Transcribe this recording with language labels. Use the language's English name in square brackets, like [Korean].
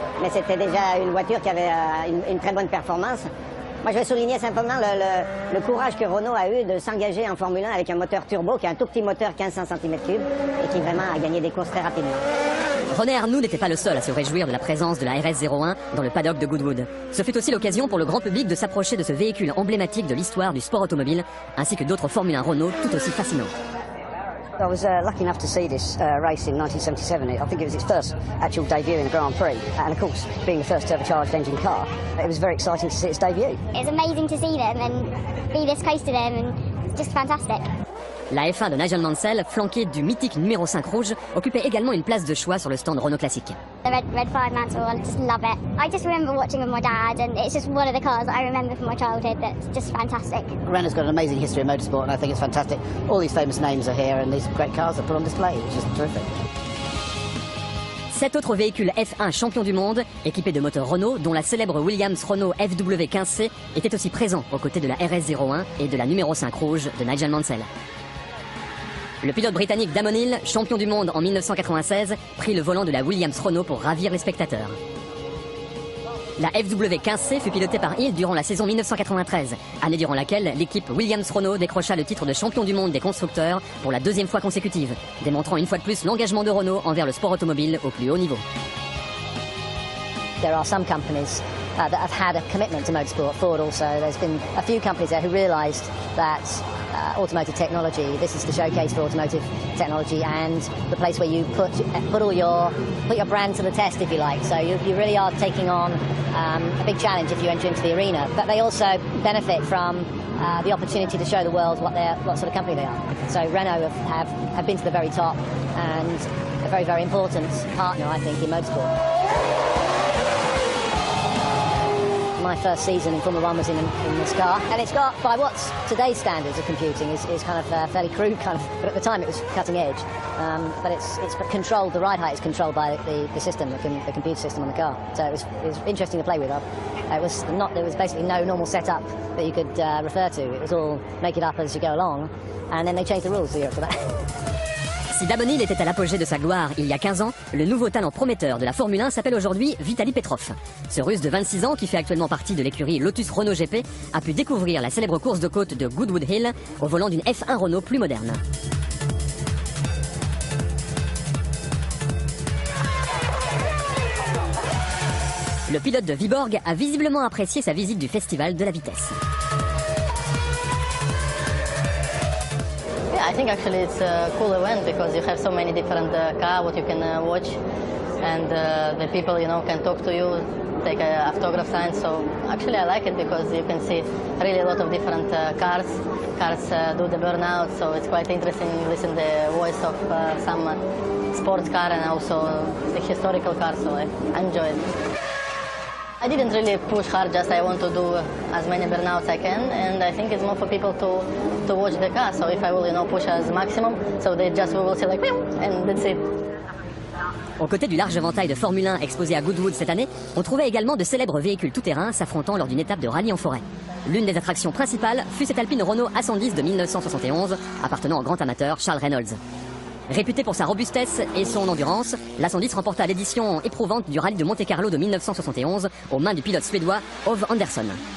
[French] Mais c'était déjà une voiture qui avait une très bonne performance. Moi je vais souligner simplement le courage que Renault a eu de s'engager en Formule 1 avec un moteur turbo qui est un tout petit moteur 1500 cm3 et qui vraiment a gagné des courses très rapidement. René Arnoux n'était pas le seul à se réjouir de la présence de la RS01 dans le paddock de Goodwood. Ce fut aussi l'occasion pour le grand public de s'approcher de ce véhicule emblématique de l'histoire du sport automobile, ainsi que d'autres Formule 1 Renault tout aussi fascinants. [English] I was lucky enough to see this race in 1977. I think it was its first actual debut in the Grand Prix. And of course, being the first turbocharged engine car, it was very exciting to see its debut. It was amazing to see them and be this close to them, and it's just fantastic. [French] La F1 de Nigel Mansell, flanquée du mythique numéro 5 rouge, occupait également une place de choix sur le stand Renault classique. [English] The red 5 mantle, I just love it. I just remember watching with my dad, and it's just one of the cars that I remember from my childhood that's just fantastic. Renault's got an amazing history of motorsport, and I think it's fantastic. All these famous names are here, and these great cars are put on display, which is terrific. [French] 7 autres véhicules F1 champions du monde, équipés de moteurs Renault, dont la célèbre Williams Renault FW15C, étaient aussi présents aux côtés de la RS01 et de la numéro 5 rouge de Nigel Mansell. Le pilote britannique Damon Hill, champion du monde en 1996, prit le volant de la Williams Renault pour ravir les spectateurs. La FW15C fut pilotée par Hill durant la saison 1993, année durant laquelle l'équipe Williams Renault décrocha le titre de champion du monde des constructeurs pour la 2e fois consécutive, démontrant une fois de plus l'engagement de Renault envers le sport automobile au plus haut niveau. [English] There are some companies that have had a commitment to motorsport. Ford also. There's been a few companies there who realised that automotive technology, this is the showcase for automotive technology and the place where you put your brand to the test, if you like. So you really are taking on a big challenge if you enter into the arena. But they also benefit from the opportunity to show the world what sort of company they are. So Renault have been to the very top and a very, very important partner, I think, in motorsport. My first season in Formula 1 was in this car, and it's got, by what's today's standards of computing, is kind of fairly crude, kind of, but at the time it was cutting edge. But it's controlled, the ride height is controlled by the system, the computer system on the car. So it was interesting to play with. There was basically no normal setup that you could refer to. It was all make it up as you go along, and then they changed the rules the year after that. [French] Si Damon Hill était à l'apogée de sa gloire il y a 15 ans, le nouveau talent prometteur de la Formule 1 s'appelle aujourd'hui Vitaly Petrov. Ce Russe de 26 ans, qui fait actuellement partie de l'écurie Lotus Renault GP, a pu découvrir la célèbre course de côte de Goodwood Hill au volant d'une F1 Renault plus moderne. le pilote de Viborg a visiblement apprécié sa visite du festival de la vitesse. [English] Yeah, I think actually it's a cool event because you have so many different cars what you can watch, and the people, you know, can talk to you, take autograph signs. So actually I like it because you can see really a lot of different cars. Cars do the burnout, so it's quite interesting to listen to the voice of some sports car and also the historical cars, so I enjoy it. I didn't really push hard, just I want to do as many burnouts I can, and I think it's more for people to watch the car. So if I will, you know, push as maximum, so they just will say like, and that's it. [French] Aux côtés du large éventail de Formule 1 exposé à Goodwood cette année, on trouvait également de célèbres véhicules tout-terrain s'affrontant lors d'une étape de rallye en forêt. L'une des attractions principales fut cette Alpine Renault A110 de 1971, appartenant au grand amateur Charles Reynolds. Réputée pour sa robustesse et son endurance, l'A110 remporta l'édition éprouvante du rallye de Monte-Carlo de 1971 aux mains du pilote suédois Ove Andersson.